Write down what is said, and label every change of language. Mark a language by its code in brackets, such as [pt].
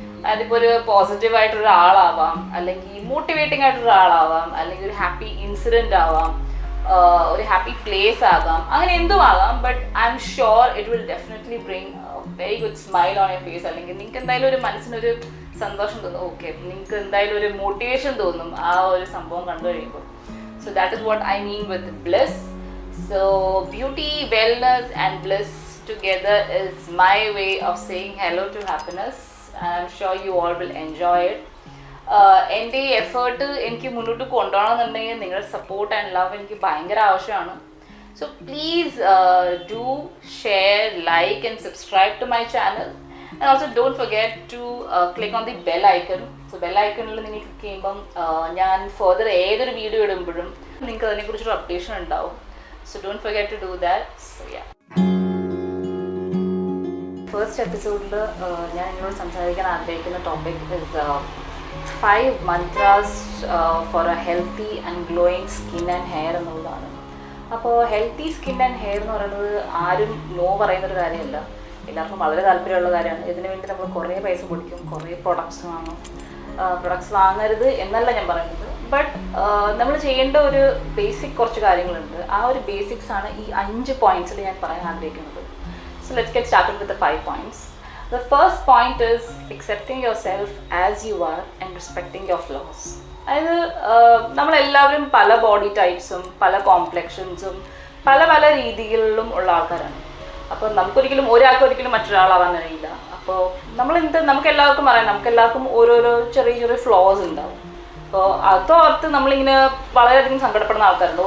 [ml] അതിപ്പോൾ ഒരു പോസിറ്റീവായിട്ടൊരു ആളാവാം, അല്ലെങ്കിൽ മോട്ടിവേറ്റിംഗ് ആയിട്ടൊരു ആളാവാം, അല്ലെങ്കിൽ ഒരു ഹാപ്പി ഇൻസിഡൻറ്റ് ആവാം, ഒരു ഹാപ്പി പ്ലേസ് ആകാം, അങ്ങനെ എന്തും ആകാം. [en] But I am sure it will definitely bring very good smile on your face. [ml] അല്ലെങ്കിൽ നിങ്ങൾക്ക് എന്തായാലും ഒരു മനസ്സിനൊരു സന്തോഷം തോന്നും, ഓക്കെ, നിങ്ങൾക്ക് എന്തായാലും ഒരു മോട്ടിവേഷൻ തോന്നും ആ ഒരു സംഭവം കണ്ടു കഴിയുമ്പോൾ. [en] So that is what I mean with bliss. So beauty, wellness and bliss together is my way of saying hello to happiness. I'm sure you all will enjoy it. [ml] എൻ്റെ ഈ എഫേർട്ട് എനിക്ക് മുന്നോട്ട് കൊണ്ടുപോകണമെന്നുണ്ടെങ്കിൽ നിങ്ങളുടെ സപ്പോർട്ട് ആൻഡ് ലവ് എനിക്ക് ഭയങ്കര ആവശ്യമാണ്. [en] So please do share, like and subscribe to my channel. And also don't forget to click on the bell icon. [ml] So bell ഐക്കണിൽ നിങ്ങൾ ക്ലിക്ക് ചെയ്യുമ്പം ഞാൻ ഫർദർ ഏതൊരു വീഡിയോ ഇടുമ്പോഴും നിങ്ങൾക്ക് അതിനെക്കുറിച്ചൊരു അപ്ഡേഷൻ ഉണ്ടാവും. [en] So don't forget to do that. So yeah, first [ml] എപ്പിസോഡിൽ ഞാൻ നിങ്ങളോട് സംസാരിക്കാൻ ആഗ്രഹിക്കുന്ന [en] topic is 5 mantras for a healthy and glowing skin and hair [ml] എന്നുള്ളതാണ്. അപ്പോൾ ഹെൽത്തി സ്കിൻ ആൻഡ് ഹെയർ എന്ന് പറയുന്നത് ആരും നോ പറയുന്നൊരു കാര്യമല്ല, എല്ലാവർക്കും വളരെ താല്പര്യമുള്ള കാര്യമാണ്. ഇതിനു വേണ്ടി നമ്മൾ കുറേ പൈസ പൊടിക്കും, കുറേ പ്രൊഡക്ട്സ് വാങ്ങും. പ്രൊഡക്ട്സ് വാങ്ങരുത് എന്നല്ല ഞാൻ പറയുന്നത്, ബട്ട് നമ്മൾ ചെയ്യേണ്ട ഒരു ബേസിക് കുറച്ച് കാര്യങ്ങളുണ്ട്. ആ ഒരു ബേസിക്സ് ആണ് ഈ 5 പോയിന്റ്സിൽ ഞാൻ പറയാൻ ആഗ്രഹിക്കുന്നത്. [en] So let's get started with the 5 points. The first point is accepting yourself as you are and respecting your flaws. [ml] അതായത് നമ്മളെല്ലാവരും പല ബോഡി ടൈപ്സും പല കോംപ്ലക്ഷൻസും പല പല രീതികളിലും ഉള്ള ആൾക്കാരാണ്. അപ്പോൾ ഒരാൾക്കൊരിക്കലും മറ്റൊരാളാവാൻ കഴിയില്ല. അപ്പോൾ നമുക്കെല്ലാവർക്കും അറിയാം, നമുക്കെല്ലാവർക്കും ഓരോരോ ചെറിയ ചെറിയ ഫ്ലോസ് ഉണ്ടാവും. അപ്പോൾ അതോർത്ത് നമ്മളിങ്ങനെ വളരെയധികം സങ്കടപ്പെടുന്ന ആൾക്കാരുണ്ട്.